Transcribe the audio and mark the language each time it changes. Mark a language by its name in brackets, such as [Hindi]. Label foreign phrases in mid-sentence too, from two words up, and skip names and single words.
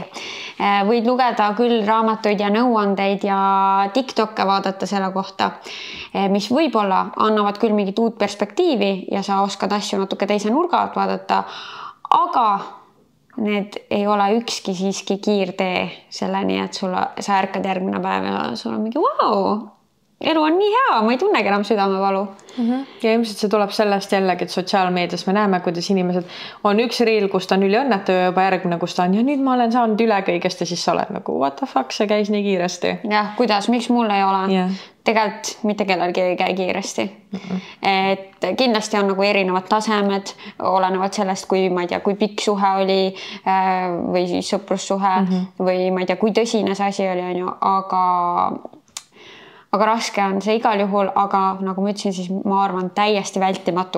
[Estonian] Võid lugeda küll raamatuid ja nõuandeid ja TikTokke vaadata selle kohta, mis võib-olla annavad küll mingit uut perspektiivi ja sa oskad asju natuke teise nurga alt vaadata, aga need ei ole ükski siiski kiirtee selleni, et sa ärkad järgmine päev ja sul on mingi elu on nii hea, ma ei tunnegi enam südamevalu. Ja ilmselt see tuleb sellest jällegi, et sotsiaalmeedias me näeme, kuidas inimesed on üks riil, kus ta on üliõnnetu ja juba järgmine, kus ta on ja nüüd ma olen saanud üle kõigest ja siis sa oled nagu [English] what the fuck, [Estonian] see käis nii kiiresti. Jah, kuidas, miks mul ei ole? Tegelikult mitte kellelgi ei käi kiiresti. Et kindlasti on nagu erinevad tasemed, olenevad sellest, kui ma ei tea, kui pikk suhe oli või siis sõprussuhe või ma ei tea, kui tõsine see asi oli, aga raske on see igal juhul, aga nagu ma ütlesin, siis ma arvan täiesti vältimatu.